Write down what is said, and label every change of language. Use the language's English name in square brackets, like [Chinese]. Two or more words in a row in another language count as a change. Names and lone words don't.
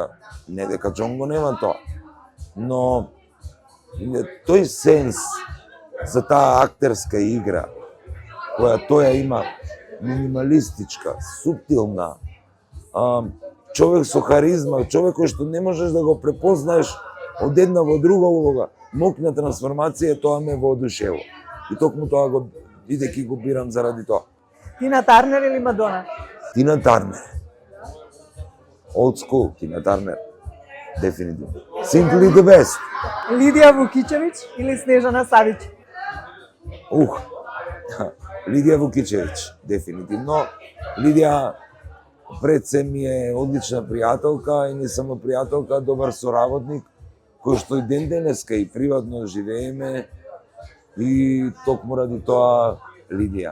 [Macedonian] Не дека Џон го нема тоа, но тој сенс за таа актерска игра, која тоја има минималистичка, суптилна, човек со харизма, човек кој што не можеш да го препознаеш од една во друга улога, мокна трансформација, тоа ме воодушевува. И токму тоа го бидејќи го бирам заради тоа. Тина Тарнер или Мадона? Тина Тарнер. [English] Old school, [Macedonian] Тина Тарнер. Дефинитивно. [English] Simply the best. [Macedonian] Лидија Вукичевиќ или Снежана Савиќ? Лидија Вукичевиќ, дефинитивно. Лидија пред се ми е одлична пријателка и не само пријателка, добар соработник, кој што и ден денеска и приватно живееме и токму ради тоа Лидија.